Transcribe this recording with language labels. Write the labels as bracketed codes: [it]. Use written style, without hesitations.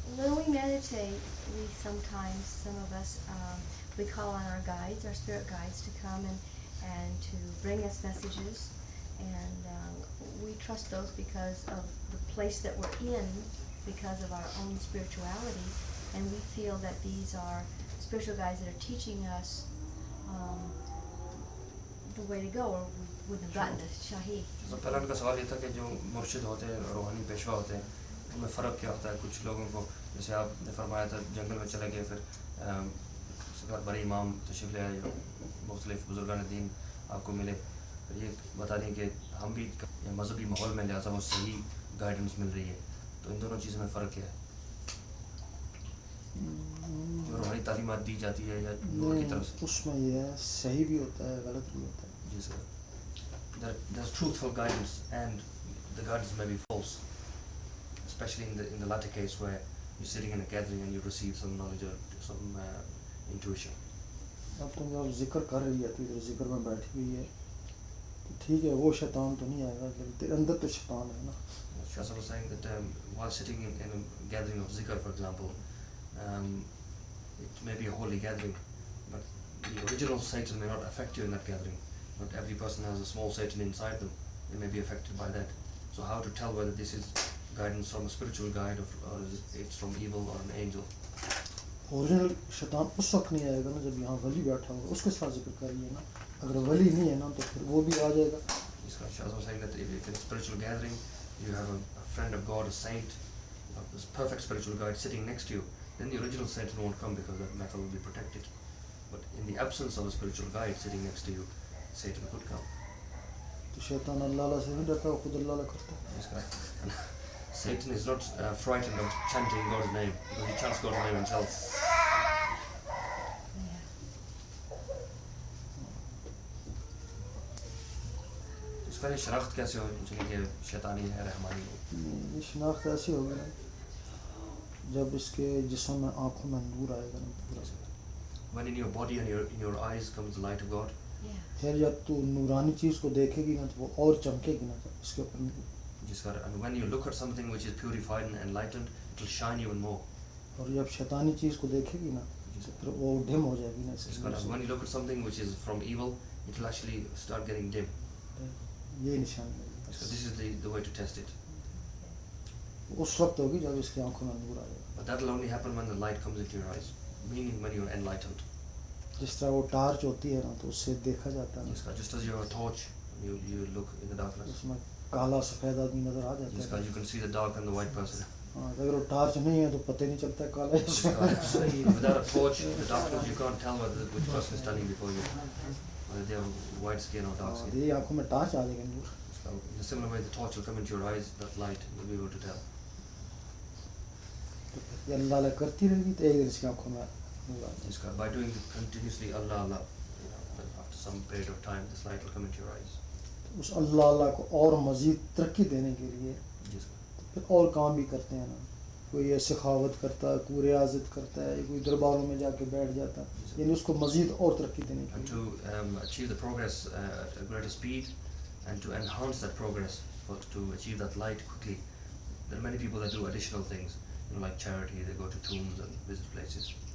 [en] when we meditate, we sometimes, some of us, we call on our guides, our spirit guides, to come and to bring us messages, and we trust those because of the place that we're in, because of our own spirituality, and we feel that these are spiritual guides that are teaching us the way to go, or we wouldn't have gotten to Shahi. [hi] तो पहला उनका सवाल ये था कि जो मुर्शिद होते हैं, रूहानी पेशवा होते हैं, उनमें फ़र्क क्या होता है? कुछ लोगों को, जैसे आपने फरमाया था, जंगल में चले गए, फिर बड़े इमाम तशरीफ़ ले आए, मुख्तलिफ़ बुज़ुर्गान दीन आपको मिले, फिर ये बता दें कि हम भी मजहबी माहौल में, लिहाजा वो सही गाइडेंस मिल रही है, तो इन दोनों चीज़ों में फ़र्क क्या है? जो रूहानी तालीमात दी जाती है या नूर की तरफ से? उसमें ये है, सही भी होता है, गलत भी होता है। जी sir. [en] There's truthful guidance and the guidance may be false, especially in the latter case where you're sitting in a gathering and you receive some knowledge or some intuition. [hi] अब तुम जब जिक्र कर रही है तो इधर जिक्र में बैठी हुई है, तो ठीक है वो शैतान तो नहीं आएगा, लेकिन तेरे अंदर तो शैतान है ना। [en] Shasa was saying that while sitting in a gathering of zikr, for example, it may be a holy gathering, but the original Satan may not affect you in that gathering. Not every person has a small Satan inside them. They may be affected by that. So how to tell whether this is guidance from a spiritual guide or it's from evil or an angel? [hi] Original शैतान उस वक्त नहीं आएगा ना जब यहाँ वली बैठा होगा, उसके साथ जिक्र करिए ना। अगर वली नहीं है ना तो फिर वो भी आ जाएगा। [en] Shasa was saying that if in a spiritual gathering you have a friend of God, a saint, a perfect spiritual guide sitting next to you, then the original Satan won't come because that matter will be protected. But in the absence of a spiritual guide sitting next to you, Satan could come. [hi] तो शैतान अल्लाह से नहीं डरता, वो खुद अल्लाह करता है. [en] This guy. And Satan is not frightened of chanting God's name because he chants God's name himself. [hi] इसका ये शनाख्त कैसे हो चली कि शैतानी है रहमानी है? ये शनाख्त ऐसी होगी ना जब इसके जिस्म में आँखों में नूर आएगा ना पूरा. [en] When in your body and in your eyes comes the light of God, Yeah. [hi] फिर जब तू नूरानी चीज़ को देखेगी ना तो वो और चमकेगी ना इसके ऊपर. [en] and when you look at something which is purified and enlightened, it will shine even more. [hi] और जब शैतानी चीज़ को देखेगी ना तो फिर वो डिम हो जाएगी ना इसके [en] And when you look at something which is from evil, it will actually start getting dim. [hi] ये निशानी है. [en] So this is the way to test it. [hi] उस वक्त होगी जब इसकी आंखों में नूर आएगा. [en] But that will only happen when the light comes into your eyes, meaning when you're enlightened. [hi] जिस तरह वो टार्च होती है ना तो उससे देखा जाता है ना, [en] Just as you're a torch, you look in the darkness. [hi] उसमें काला सफ़ेद आदमी नज़र आ जाता है. [en] You can see the dark and the white person. [hi] हाँ, अगर वो टार्च नहीं है तो पता ही नहीं चलता है काला है. [en] Without a torch, the darkness, you can't tell which person is standing before you, whether they have white skin or dark skin. [hi] ये आंखों में टार्च आ जाएगा नूर. [en] In a similar way, the torch will come into your eyes, that light, you'll be able to tell. [hi] ये अल्लाह अल्लाह करती रहेगी तो एक दिन इसकी आंखों में नूर आ जाएगा. [en] By doing continuously Allah, Allah, after some period of time, this light will come into your eyes. [hi] उस अल्लाह अल्लाह को और मज़ीद तरक्की देने के लिए [en] Yes. [hi] फिर और काम भी करते हैं ना. कोई ये सखावत करता है, कोई रियाजत करता है, कोई दरबारों में जाके बैठ जाता है, यानी उसको मज़ीद और तरक्की देने के [en] And to achieve the progress at a greater speed, and to enhance that progress, but to achieve that light quickly, there are many people that do additional things, like charity. They go to tombs and visit places.